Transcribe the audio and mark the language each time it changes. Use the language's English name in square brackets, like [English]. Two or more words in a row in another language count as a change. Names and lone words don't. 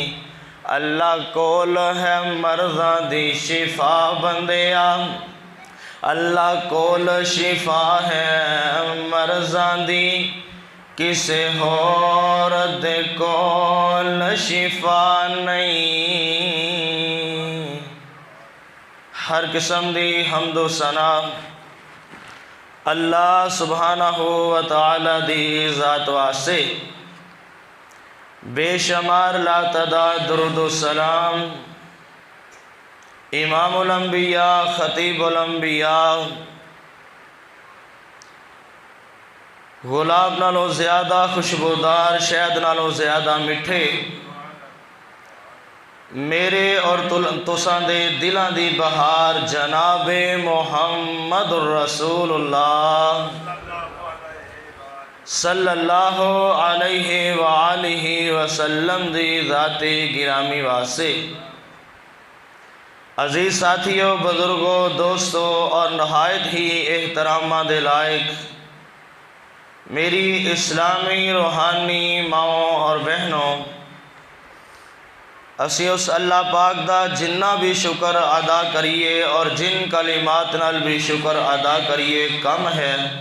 [Punjabi] اللہ کول ہے مرضاں دی شفا بندیا، اللہ کول شفا ہے مرضاں دی، کسے ہور دے کول شفا نہیں. ہر قسم دی حمد و ثنا [Arabic] الله سبحانه وتعالى [Punjabi] دی ذات واسطے، بےشمار لاتعداد درود و سلام [Arabic] إمام الأنبياء خطيب الأنبياء [Punjabi] گلاب نالوں زیادہ خوشبودار شہد نالوں زیادہ مٹھے میرے اور تساں دے دلاں دی بہار جناب محمد رسول اللہ [Arabic] صلى الله عليه وآله وسلم [Punjabi] دی ذات گرامی واسطے. [Urdu] عزیز ساتھیوں، بزرگوں، دوستوں اور نہایت ہی [Punjabi] احتراما دے لائق میری اسلامی روحانی ماؤ اور بہنوں، اسی اس اللہ پاک دا جنا بھی شکر ادا کریے اور جن کلمات نال بھی شکر ادا کریے کم ہے